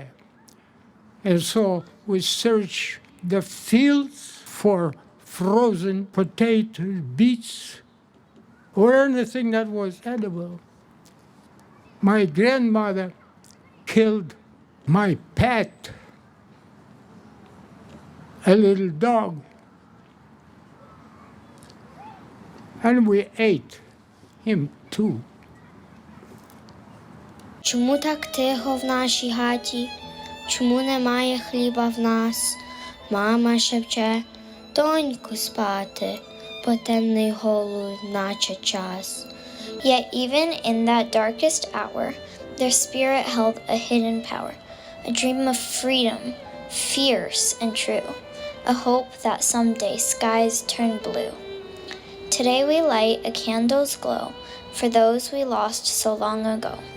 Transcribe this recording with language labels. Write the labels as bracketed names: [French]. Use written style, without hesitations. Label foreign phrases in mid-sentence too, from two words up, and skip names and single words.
[English] And so we searched the fields for frozen potatoes, beets, or anything that was edible. My grandmother killed my pet, a little dog, and we ate him too. [Ukrainian] Чому так тихо в нашій хаті? Чому немає хліба в нас? Мама шепче, доньку спати, бо темний голод наче час. [English] Yet even in that darkest hour, their spirit held a hidden power, a dream of freedom, fierce and true, a hope that someday skies turn blue. Today we light a candle's glow for those we lost so long ago.